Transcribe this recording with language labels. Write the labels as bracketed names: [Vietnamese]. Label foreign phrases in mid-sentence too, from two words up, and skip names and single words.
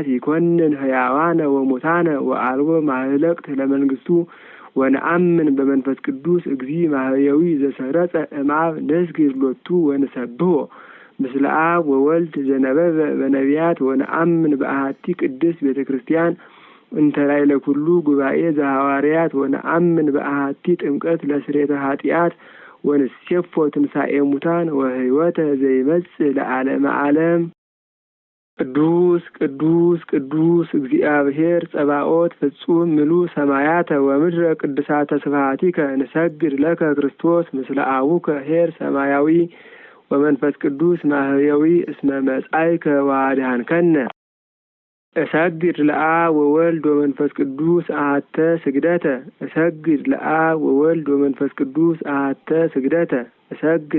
[Geez] ይኰንን ሕያዋነ ወሙታነ ወአልቦ ማህለቅት ለመንግሥቱ ወነአምን በመንፈስ ቅዱስ እግዚ ማህየዊ ዘሰረጸ እምአብ ንስግድ ሎቱ ወንሰብሖ ምስለ አብ ወወልድ ዘነበበ በነቢያት ወነአምን በአሐቲ ቅድስት ቤተ ክርስቲያን እንተ ላዕለ ኩሉ ጉባኤ ዘሐዋርያት ወነአምን በአሐቲ ጥምቀት ለስርየተ ኃጢአት ወንሴፎ ትንሣኤ ሙታን ወሕይወተ ዘይመጽእ ለዓለመ ዓለም። ቅዱስ ቅዱስ ቅዱስ እግዚአብሔር ጸባኦት ፍጹም ምሉእ ሰማያተ ወምድረ ቅድሳተ ስብሐቲከ ንሰግድ ለከ ክርስቶስ ምስለ አቡከ ኄር ሰማያዊ ወመንፈስ ቅዱስ ማህየዊ እስመ መጻእከ ወአድኀንከነ። እሰግድ ለአብ ወወልድ ወመንፈስ ቅዱስ አሐተ ስግደተ እሰግድ ለአብ ወወልድ ወመንፈስ ቅዱስ አሐተ ስግደተ እሰግድ